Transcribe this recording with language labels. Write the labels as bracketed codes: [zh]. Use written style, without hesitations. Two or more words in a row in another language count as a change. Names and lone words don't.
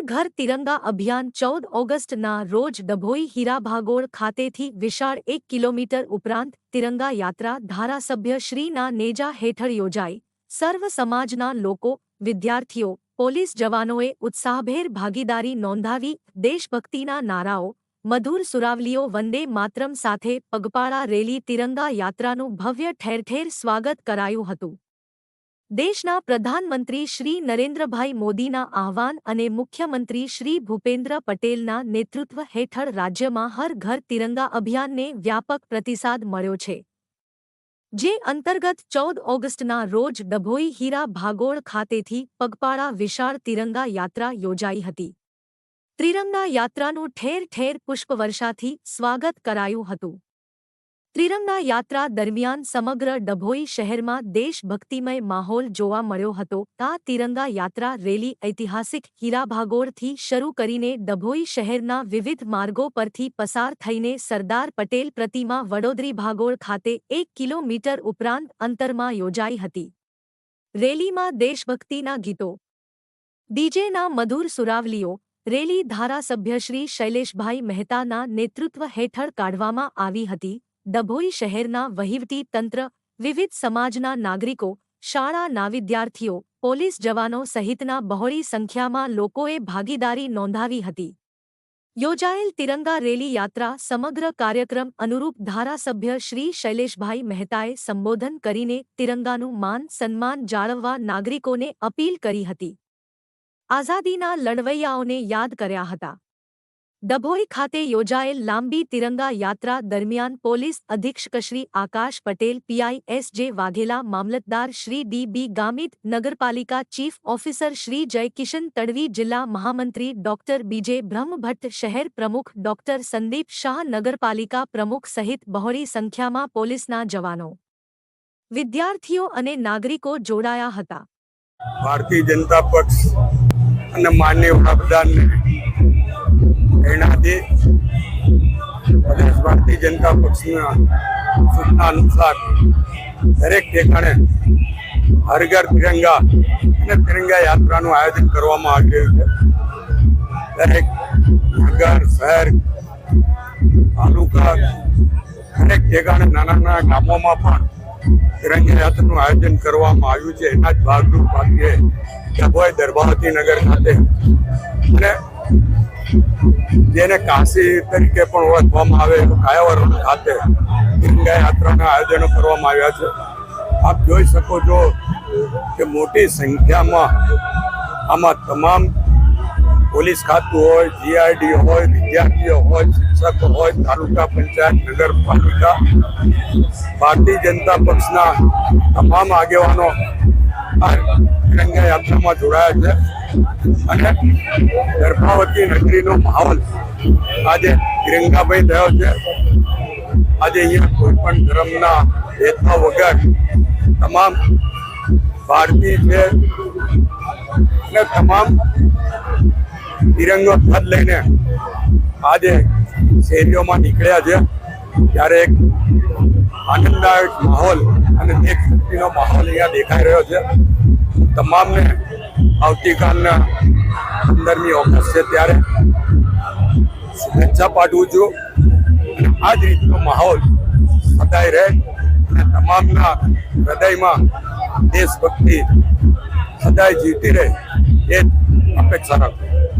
[gu] તિરંગા અભિયાન 14 ઑગસ્ટના રોજ ડભોઈ હીરાભાગોળ ખાતેથી વિશાળ 1 કિલોમીટર ઉપરાંત તિરંગા યાત્રા ધારાસભ્ય શ્રીના નેજા હેઠળ યોજાઈ। સર્વ સમાજના લોકો, વિદ્યાર્થીઓ, પોલીસ જવાનોએ ઉત્સાહભેર ભાગીદારી નોંધાવી। દેશભક્તિના નારાઓ, મધુર સુરાવલીઓ, વંદે માતરમ સાથે પગપાળા રેલી તિરંગા યાત્રાનું ભવ્ય ઠેર-ઠેર સ્વાગત કરાયું હતું। દેશના પ્રધાનમંત્રી શ્રી નરેન્દ્રભાઈ મોદીના આહ્વાન અને મુખ્યમંત્રી શ્રી ભૂપેન્દ્ર પટેલના નેતૃત્વ હેઠળ રાજ્યમાં હર ઘર તિરંગા અભિયાનને વ્યાપક પ્રતિસાદ મળ્યો છે, જે અંતર્ગત 14 ઑગસ્ટના રોજ ડભોઈ હીરા ભાગોળ ખાતેથી પગપાળા વિશાળ તિરંગા યાત્રા યોજાઈ હતી। ત્રિરંગા યાત્રાનું ઠેર-ઠેર પુષ્પવર્ષાથી સ્વાગત કરાયું હતું। ત્રિરંગા યાત્રા દરમિયાન સમગ્ર ડભોઈ શહેરમાં દેશભક્તિમય માહોલ જોવા મળ્યો હતો। આ તિરંગા યાત્રા રેલી ઐતિહાસિક હીરાભાગોળથી શરૂ કરીને ડભોઈ શહેરના વિવિધ માર્ગો પરથી પસાર થઈને સરદાર પટેલ પ્રતિમા વડોદરી ભાગોળ ખાતે 1 કિલોમીટર ઉપરાંત અંતરમાં યોજાઈ હતી। રેલીમાં દેશભક્તિના ગીતો, ડીજેના મધુર સુરાવલીઓ, રેલી ધારાસભ્ય શ્રી શૈલેષભાઈ મહેતાના નેતૃત્વ હેઠળ કાઢવામાં આવી હતી। ડભોઈ શહેરના વહીવટી તંત્ર, વિવિધ સમાજના નાગરિકો, શાળાના વિદ્યાર્થીઓ, પોલીસ જવાનો સહિતના બહોળી સંખ્યામાં લોકોએ ભાગીદારી નોંધાવી હતી। યોજાયેલ તિરંગા રેલી યાત્રા સમગ્ર કાર્યક્રમ અનુરૂપ ધારાસભ્ય શ્રી શૈલેષભાઈ મહેતાએ સંબોધન કરીને તિરંગાનું માન સન્માન જાળવવા નાગરિકોને અપીલ કરી હતી। આઝાદીના લડવૈયાઓને યાદ કર્યા હતા। ડભોઈ ખાતે યોજાયેલ લાંબી તિરંગા યાત્રા દરમિયાન પોલીસ અધીક્ષક શ્રી આકાશ પટેલ, PISJ વાઘેલા, મામલતદાર શ્રી DB ગામિત, નગરપાલિકા ચીફ ઑફિસર શ્રી જયકિશન તડવી, જિલ્લા મહામંત્રી ડૉક્ટર BJ બ્રહ્મભટ્ટ, શહેર પ્રમુખ ડૉક્ટર સંદીપ શાહ, નગરપાલિકા પ્રમુખ સહિત બહોળી સંખ્યામાં પોલીસના જવાનો, વિદ્યાર્થીઓ અને નાગરિકો જોડાયા હતા। ભારતીય જનતા પક્ષ અને માનનીય વડાપ્રધાનને પ્રેરણા દે પ્રદેશ ભારતીય જનતા પક્ષના સૂચના અનુસાર દરેક ઠેકાણે હર ઘર તિરંગા અને તિરંગા યાત્રાનું આયોજન કરવામાં આવી રહ્યું છે। દરેક નગર, શહેર, તાલુકા, દરેક ઠેકાણે નાના નાના ગામોમાં પણ તિરંગા યાત્રાનું આયોજન કરવામાં આવ્યું છે। એના જ ભાગરૂપ આજે ડભોઈ દરબાવતી નગર ખાતે અને જેને કાશી તરીકે પણ ઓળખવામાં આવે એવું કાયાવરણ ખાતે તિરંગા યાત્રાના આયોજનો કરવામાં આવ્યા છે। આપ જોઈ શકો છો કે મોટી સંખ્યામાં આમાં તમામ પોલીસ ખાતું હોય, GID હોય, વિદ્યાર્થીઓ હોય, શિક્ષકો હોય, તાલુકા પંચાયત, નગરપાલિકા, ભારતીય જનતા પક્ષના તમામ આગેવાનો આ તિરંગા યાત્રામાં જોડાયા છે અને દર્ભાવતી નગરીનો માહોલ આજે तिरंगामय થયો છે। આજે અહીંયા કોઈ પણ ધર્મના ભેદભાવ વગર તમામ ભારતીય છે અને તમામ તિરંગો પદ લઈને આજ શહેરીઓમાં નીકળ્યા છે। ત્યારે એક આનંદદાયક માહોલ અને દેશભક્તિનો માહોલ અહીંયા દેખાઈ રહ્યો છે। તમામને આવતીકાલના 15મી ઑગસ્ટ છે ત્યારે શુભેચ્છા પાઠવું છું અને આ જ રીતનો માહોલ સદાય રહે અને તમામના હૃદયમાં દેશભક્તિ સદાય જીવતી રહે એ અપેક્ષા રાખું।